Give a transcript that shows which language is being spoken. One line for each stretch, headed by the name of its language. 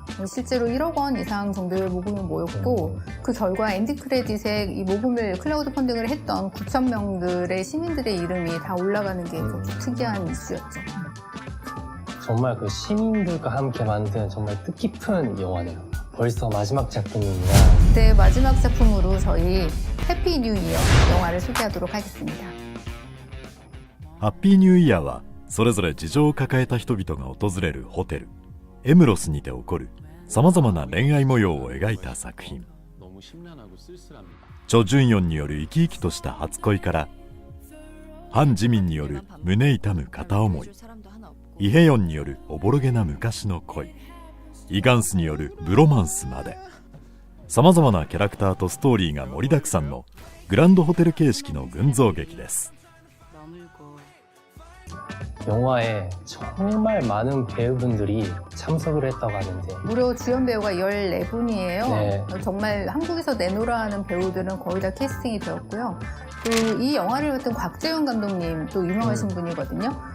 Korean: 실제로 1억 원 이상 정도의 모금이 모였고 그 결과 엔딩 크레딧에 이 모금을 클라우드 펀딩을 했던 9천 명들의 시민들의 이름이 다 올라가는 게 좀 특이한 이슈였죠. 정말 그 시민들과 함께 만든 정말 뜻깊은 영화네요. 벌써 마지막 작품입니다. 네, 마지막 작품으로 저희 해피 뉴 이어 영화를 소개하도록 하겠습니다.
Japanese: ハッピーニューイヤーはそれぞれ事情を抱えた人々が訪れるホテルエムロスにて起こるさまざまな恋愛模様を描いた作品。チョ・ジュンヨンによる生き生きとした初恋からハン・ジミンによる胸痛む片思い、イ・ヘヨンによるおぼろげな昔の恋、イ・ガンスによるブロマンスまでさまざまなキャラクターとストーリーが盛りだくさんのグランドホテル形式の群像劇です。
Korean: 영화에 정말 많은 배우분들이 참석을 했다고 하는데 무려 주연 배우가 14분이에요. 네. 정말 한국에서 내노라 하는 배우들은 거의 다 캐스팅이 되었고요. 또 이 영화를 맡은 곽재윤 감독님 또 유명하신 분이거든요.